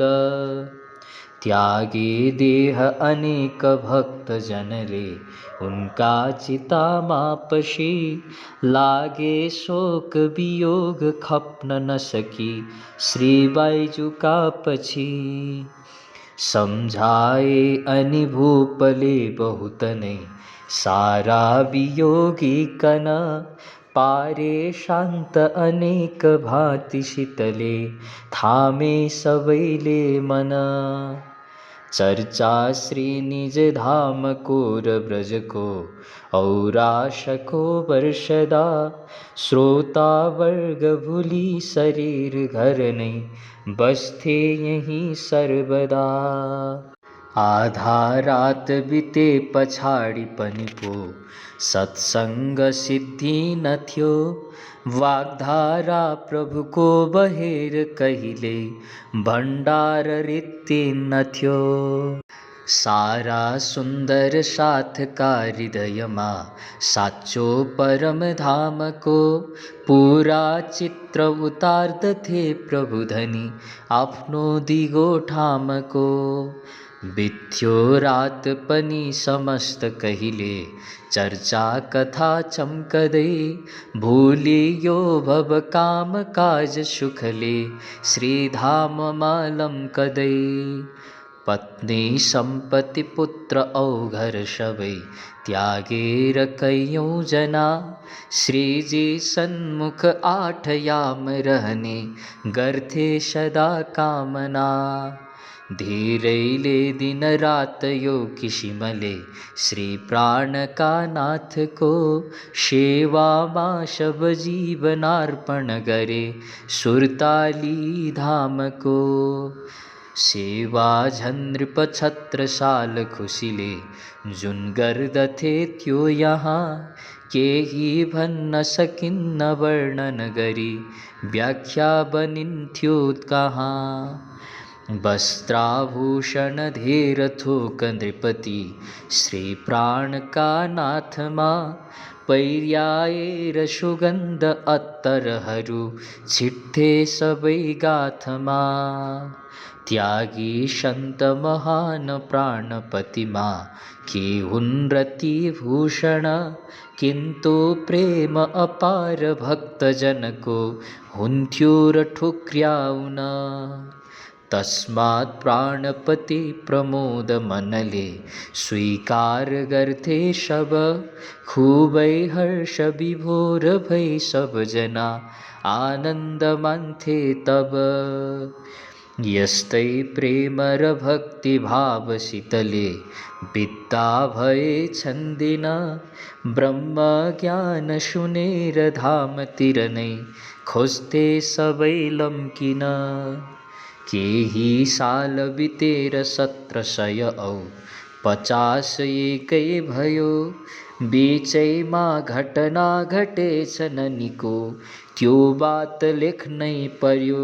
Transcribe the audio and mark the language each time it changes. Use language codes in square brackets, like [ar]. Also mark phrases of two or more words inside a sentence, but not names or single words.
[ne] त्यागे देह अनेक भक्त जनले, उनका चिता मापशी। लागे शोक वियोग खप्न न सकी, श्री बाइजू का पछी। समझाए अनि भूपले बहुत नहीं, सारा वियोगी कन। पारे शांत अनेक भांति शीतले, थामे सबैले मन। चर्चा श्री निज धाम कोर ब्रज को, औराशको वर्षदा। श्रोता वर्ग भूली शरीर घर नहीं, बसथे यहीं सर्वदा। आधा रात बीते पछाड़ी पनि पो, सत्संग सिद्धि न थियो। वाग्धारा प्रभु को बहेर कहिले, भंडार रीति न थियो। सारा सुंदर साथ का हृदय मा, साचो परम धाम को। पूरा चित्र उतार्द थे प्रभु धनी, आफ्नो दिगो ठाम को। बिथ्यो रात पनि समस्त कहिले, चर्चा कथा चमकदै। भूली यो भव काम काज सुखले, श्री धाम मालम कदै। पत्नी संपत्ति पुत्र औ घर सबै, त्यागेर कैयौं जना। श्री जी सन्मुख 8 याम रहने, गर्थे सदा कामना। धीरैले दिन रात यो किसिमले, श्री प्राण का नाथ को। सेवा मा सब जीवनार्पण गरे, सुरताली धाम को। सेवा झनृप छत्रसाल खुसीले, जुन गर्दथे त्यो यहाँ। केही भन्न सकिन्न वर्णन गरी, व्याख्या बनिन्थ्यो कहाँ। वस्त्राभूषण धेर थोक नृपति, श्री प्राण का नाथमा। पैर्याएर सुगन्ध अत्तरहरू, छिट्थे सबै गाथमा। त्यागी सन्त महान प्राणपतिमा, के हुन् रति भूषण। किन्तु प्रेम अपार भक्त जनको, हुन्थ्यो र ठुक्र्याउन। तस्मात् प्राणपति प्रमोद मनले स्वीकार गर्थे सब खूबै हर्ष विभोर भई सब जना आनंद मान्थे तब। यस्तै प्रेमर भक्ति भाव शीतले विद्या भये छन्दिना ब्रह्म ज्ञान सुनेर धाम तिरनै खोजते सबै लम्किन। केही साल बितेर 1700 औ 50 एकै भयो बीचैमा घटना घटेछ ननिको त्यो बात लेख्नै पर्यो।